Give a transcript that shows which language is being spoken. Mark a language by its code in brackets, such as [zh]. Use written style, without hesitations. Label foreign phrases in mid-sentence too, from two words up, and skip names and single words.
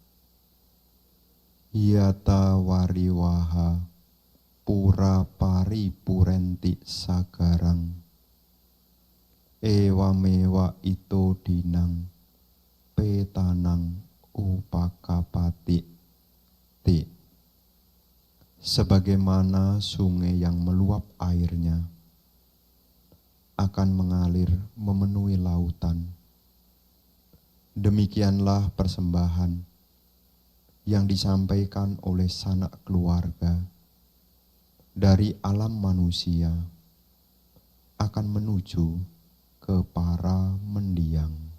[pi] Yata wariwaha pura paripurenti sagarang ewamewa ito dinang petanang upakapati ti. [id] Sebagaimana sungai yang meluap airnya akan mengalir memenuhi lautan, demikianlah persembahan yang disampaikan oleh sanak keluarga dari alam manusia akan menuju ke para mendiang.